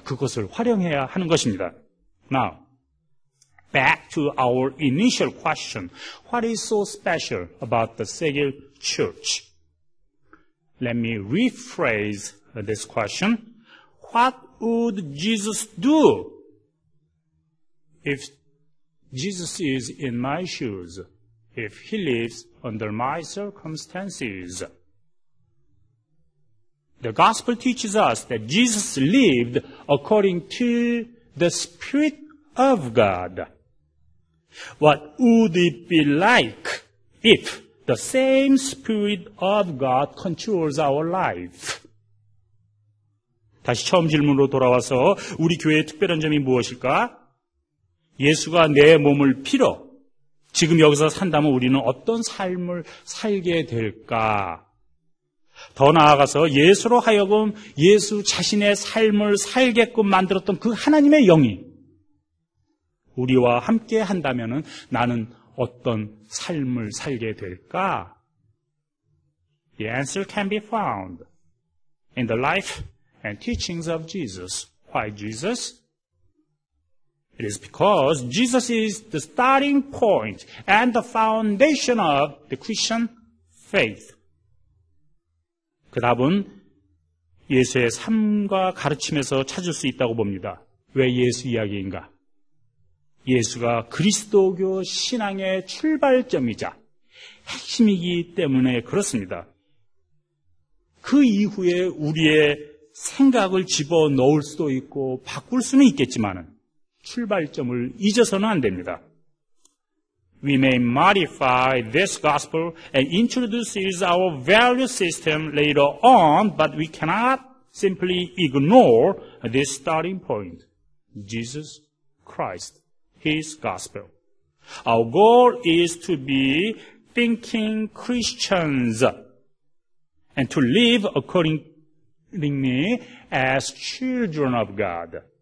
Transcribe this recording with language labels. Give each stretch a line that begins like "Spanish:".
Korean: 그것을 활용해야 하는 것입니다.
English: Now, back to our initial question. What is so special about the Segel Church? Let me rephrase this question. What would Jesus do if Jesus is in my shoes if he lives under my circumstances. The gospel teaches us that Jesus lived according to the Spirit of God. What would it be like if the same Spirit of God controls our life?
Korean: 다시 처음 질문으로 돌아와서 우리 교회의 특별한 점이 무엇일까? 예수가 내 몸을 피로 지금 여기서 산다면 우리는 어떤 삶을 살게 될까? 더 나아가서 예수로 하여금 예수 자신의 삶을 살게끔 만들었던 그 하나님의 영이 우리와 함께 한다면 나는 어떤 삶을 살게 될까?
English: The answer can be found in the life and teachings of Jesus. Why Jesus? It is because Jesus is the starting point and the foundation of the Christian faith.
Korean: 그 답은 예수의 삶과 가르침에서 찾을 수 있다고 봅니다. 왜 예수 이야기인가? 예수가 그리스도교 신앙의 출발점이자 핵심이기 때문에 그렇습니다. 그 이후에 우리의 생각을 집어넣을 수도 있고 바꿀 수는 있겠지만 출발점을 잊어서는 안 됩니다.
English: We may modify this gospel and introduce our value system later on, but we cannot simply ignore this starting point, Jesus Christ, His gospel. Our goal is to be thinking Christians and to live accordingly as children of God.